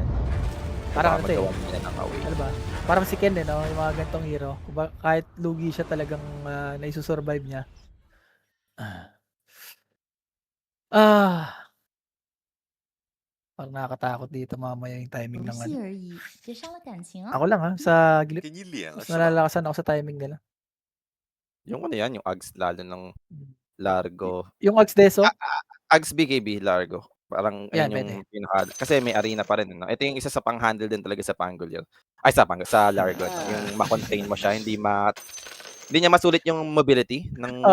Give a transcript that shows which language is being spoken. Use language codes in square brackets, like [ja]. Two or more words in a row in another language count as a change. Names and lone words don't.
[tl] So Parang baka ano 'to, eh, magawan nila ng away. ano ba, parang si Ken, eh, 'no, yung mga ganitong hero kahit lugi siya talagang, naisu-survive niya. Ah, parang nakakatakot dito mamaya yung timing [zh] 游 [tl] ng [zh] 戏 [tl] ano. [zh] 而已，结上了感情。 [tl] Ako lang, sa Glyph [zh] 给你脸了 [tl] mas [zh] 是吧？ [tl] nalalakasan ako sa timing nila. Yung ano 'yan, yung Ags lalo ng Hmm. Largo. Yung Ags Deso? Ags BKB Largo. Parang Yan ayun yung puwede. kasi may arena pa rin, 'no. Ito yung isa sa pang-handle din talaga sa Pango yun. Ay sa Largo 'no, yung ma-contain mo siya, hindi niya masulit yung mobility ng